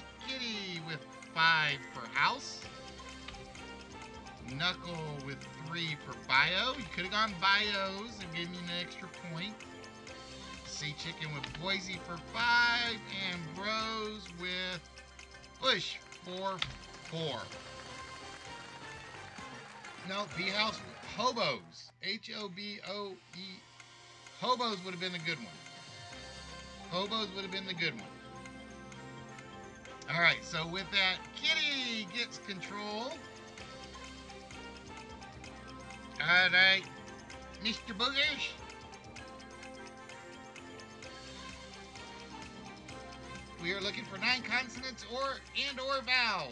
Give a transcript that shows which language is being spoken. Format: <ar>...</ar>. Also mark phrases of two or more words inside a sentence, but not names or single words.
<en>Kitty with 5 for house. Knuckle with 3 for bio. You could have gone bios and gave me an extra point. Sea Chicken with Boise for 5, and Rose with Bush for 4. No, B-House with Hobos. H-O-B-O-E. Hobos would have been the good one. Hobos would have been the good one. All right, so with that, Kitty gets control. All right, Mr. Boogers. We are looking for 9 consonants or vowels.</en>